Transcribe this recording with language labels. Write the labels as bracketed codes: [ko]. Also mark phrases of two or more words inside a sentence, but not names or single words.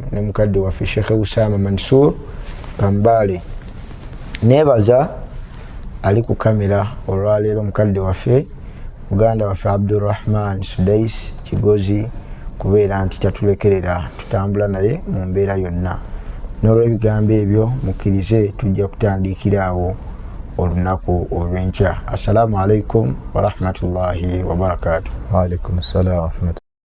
[lg] ne mukadde waffe Sheikh Usama Mansour Kambale neebaza ali ku kamera olwaleero mukadde waffe muganda waffe Abdurrahman Sudais Kigozi kubeera nti kyatulekerera tutambula naye mu mbeera yonna n'olw'ebigambo ebyo mukkirize tujja kutandikira awo olunaku olw'enkya. [ar] السلام عليكم ورحمة الله وبركاته. وعليكم السلام ورحمة الله